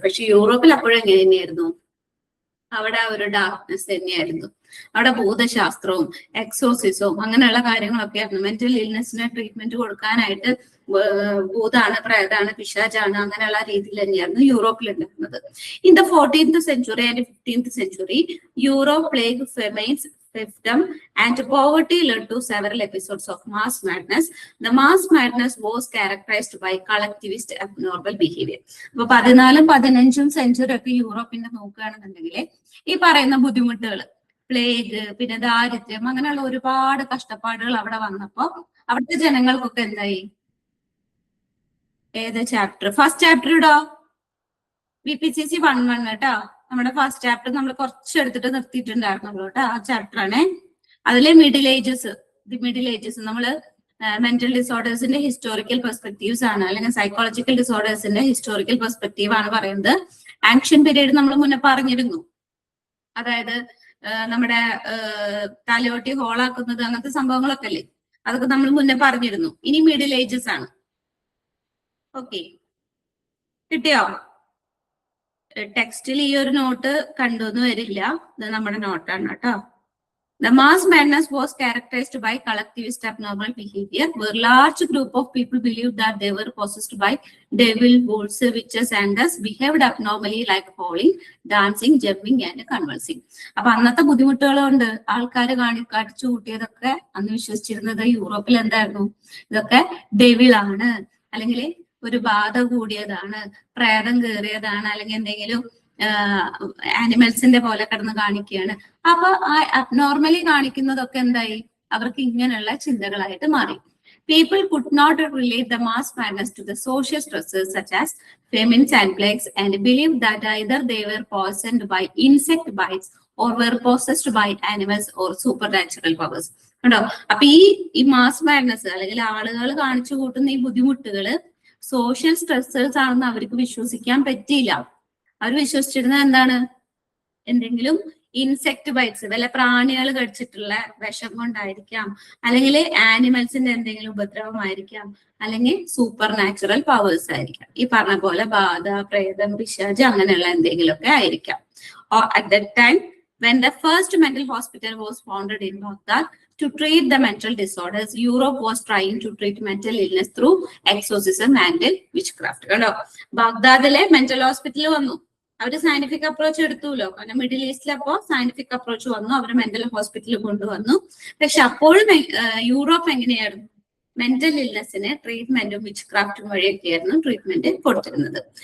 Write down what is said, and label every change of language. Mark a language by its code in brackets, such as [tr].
[ml] പക്ഷെ യൂറോപ്പിൽ അപ്പോഴും എങ്ങനെ തന്നെയായിരുന്നു? അവിടെ ഒരു ഡാർക്ക്നെസ് തന്നെയായിരുന്നു. അവിടെ ഭൂതശാസ്ത്രവും എക്സോസിസവും അങ്ങനെയുള്ള കാര്യങ്ങളൊക്കെ ആയിരുന്നു. മെന്റൽ ഇൽനെസ്സിന് ട്രീറ്റ്മെന്റ് കൊടുക്കാനായിട്ട് ഭൂതാണ്, പ്രേതാണ്, പിശാചാണ് അങ്ങനെയുള്ള രീതിയിൽ തന്നെയായിരുന്നു യൂറോപ്പിൽ ഉണ്ടായിരുന്നത്. [en] In the 14th century and 15th century, Europe plague, famines, fiefdom and poverty led to several episodes of mass madness. The mass madness was characterized by collectivist abnormal behavior. [ml] അപ്പൊ 14th-15th സെഞ്ചുറി ഒക്കെ യൂറോപ്പിന്റെ നോക്കുകയാണെന്നുണ്ടെങ്കിൽ ഈ പറയുന്ന ബുദ്ധിമുട്ടുകൾ, പ്ലേഗ്, പിന്നെ ദാരിദ്ര്യം, അങ്ങനെയുള്ള ഒരുപാട് കഷ്ടപ്പാടുകൾ അവിടെ വന്നപ്പോ അവിടുത്തെ ജനങ്ങൾക്കൊക്കെ എന്തായി? ഏത് ചാപ്റ്റർ? ഫസ്റ്റ് ചാപ്റ്റർ ഇടോ? BPCC 1-1 കേട്ടോ. നമ്മുടെ ഫസ്റ്റ് ചാപ്റ്റർ നമ്മൾ കുറച്ചെടുത്തിട്ട് നിർത്തിയിട്ടുണ്ടായിരുന്നുള്ളൂ കേട്ടോ. ആ ചാപ്റ്റർ ആണ്. അതിലെ മിഡിൽ ഏജസ്, മിഡിൽ ഏജസ് നമ്മള് മെന്റൽ ഡിസോർഡേഴ്സിന്റെ ഹിസ്റ്റോറിക്കൽ പെർസ്പെക്റ്റീവ്സ് ആണ്, അല്ലെങ്കിൽ സൈക്കോളജിക്കൽ ഡിസോർഡേഴ്സിന്റെ ഹിസ്റ്റോറിക്കൽ പെർസ്പെക്റ്റീവ് ആണ് പറയുന്നത്. ആൻഷ്യൻ പീരീഡ് നമ്മൾ മുന്നേ പറഞ്ഞിരുന്നു. അതായത് നമ്മുടെ തലയോട്ടി ഹോളാക്കുന്നത് അങ്ങനത്തെ സംഭവങ്ങളൊക്കെ അല്ലേ, അതൊക്കെ നമ്മൾ മുന്നേ പറഞ്ഞിരുന്നു. ഇനി മിഡിൽ ഏജസ് ആണ്. ഓക്കെ, കിട്ടിയോ? ടെക്സ്റ്റിൽ ഈ ഒരു നോട്ട് കണ്ടുവന്ന് വരില്ല. ഇത് നമ്മുടെ നോട്ടാണ് കേട്ടോ. [en] The mass madness was characterized by collectivist abnormal behavior, where large group of people believed that they were possessed by devil, wolves, witches, and thus behaved abnormally like howling, dancing, jumping, and convulsing. [ml] അപ്പൊ അന്നത്തെ ബുദ്ധിമുട്ടുകളുണ്ട്. ആൾക്കാർ കാണിച്ചു കൂട്ടിയതൊക്കെ അന്ന് വിശ്വസിച്ചിരുന്നത് യൂറോപ്പിൽ എന്തായിരുന്നു, ഇതൊക്കെ ഡെവിളാണ്, അല്ലെങ്കിൽ ഒരു ബാധ കൂടിയതാണ്, പ്രേതം കയറിയതാണ്, അല്ലെങ്കിൽ എന്തെങ്കിലും ആനിമൽസിന്റെ പോലെ കിടന്ന് കാണിക്കുകയാണ്. അപ്പൊ ആ അബ്നോർമലി കാണിക്കുന്നതൊക്കെ എന്തായി, അവർക്ക് ഇങ്ങനെയുള്ള ചിന്തകളായിട്ട് മാറി. [en] People could not relate the mass madness to the social stresses such as famines and plagues and believed that either they were poisoned by insect bites or were possessed by animals or supernatural powers. [ml] കണ്ടോ? അപ്പൊ ഈ mass madness അല്ലെങ്കിൽ ആളുകൾ കാണിച്ചു കൂട്ടുന്ന ഈ ബുദ്ധിമുട്ടുകള് social stressors ആണെന്ന് അവർക്ക് വിശ്വസിക്കാൻ പറ്റിയില്ല. അവർ വിശ്വസിച്ചിരുന്നത് എന്താണ്, എന്തെങ്കിലും ഇൻസെക്ട് ബൈറ്റ്സ്, വല്ല പ്രാണികൾ കടിച്ചിട്ടുള്ള വിഷം കൊണ്ടായിരിക്കാം, അല്ലെങ്കിൽ ആനിമൽസിന്റെ എന്തെങ്കിലും ഉപദ്രവമായിരിക്കാം, അല്ലെങ്കിൽ സൂപ്പർ നാച്ചുറൽ പവേഴ്സ് ആയിരിക്കാം. ഈ പറഞ്ഞ പോലെ ബാധ, പ്രേതം, പിശാച് അങ്ങനെയുള്ള എന്തെങ്കിലുമൊക്കെ ആയിരിക്കാം. [en] At that time, when the first mental hospital was founded in Baghdad to treat the mental disorders, Europe was trying to treat mental illness through exorcism and witchcraft. [ml] കണ്ടോ? ബാഗ്ദാദിലെ മെന്റൽ ഹോസ്പിറ്റൽ വന്നു, അവര് സയന്റിഫിക് അപ്രോച്ച് എടുത്തുല്ലോ. കാരണം middle ഈസ്റ്റിൽ അപ്പോ scientific approach വന്നു, അവര് mental ഹോസ്പിറ്റലിൽ കൊണ്ടുവന്നു. പക്ഷെ അപ്പോഴും യൂറോപ്പ് എങ്ങനെയായിരുന്നു, മെന്റൽ ഇൽനെസ്സിന് ട്രീറ്റ്മെന്റും വിച്ച് ക്രാഫ്റ്റും വഴിയൊക്കെയായിരുന്നു ട്രീറ്റ്മെന്റ് കൊടുത്തിരുന്നത്.